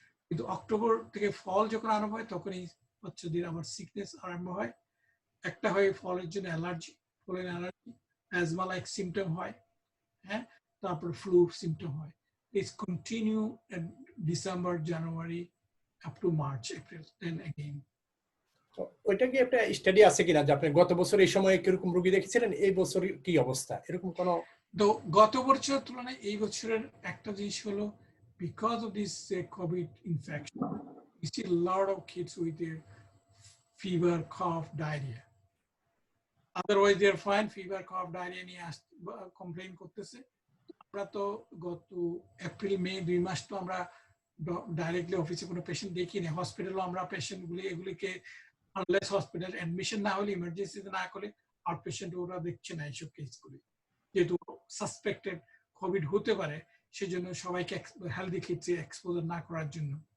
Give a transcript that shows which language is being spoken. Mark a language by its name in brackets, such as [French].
[Bangla] কিন্তু অক্টোবর থেকে ফল যখন আরম্ভ হয়, তখন এই বাচ্চাদের আবার সিকনেস আরম্ভ হয়। একটা হয় ফলের জন্য allergy, pollen allergy, asthma like symptom হয়, হ্যাঁ, তারপর ফ্লু সিমটম হয়। [English] is continue in December, January, up to March, April, then again. [Bangla] ওইটা কি একটা স্টাডি আছে কিনা যে আপনি গত বছর এই সময়ে কিরকম রোগী দেখেছিলেন, এই বছর কি অবস্থা, এরকম কোনো? তো গত বছরের তুলনায় এই বছরের একটা জিনিস হলো, [English] because of this COVID infection, we see a lot of kids with their fever, cough, diarrhea. Otherwise they're fine, fever, cough, diarrhea [Bangla] নিয়ে কমপ্লেইন করতেছে। আমরা তো গত এপ্রিল মে 2 মাস তো আমরা ডাইরেক্টলি অফিসে কোনো পেশেন্ট দেখি না, হসপিটালও আমরা পেশেন্টগুলি এগুলিকে আনলেস হসপিটাল অ্যাডমিশন না হলে, ইমার্জেন্সিতে না করলে আউট পেশেন্ট ওরা দেখছে না এইসব কেসগুলি, যেহেতু সাসপেক্টেড কোভিড হতে পারে, সেজন্য সবাইকে হেলদি কিডসে এক্সপোজার না করার জন্য।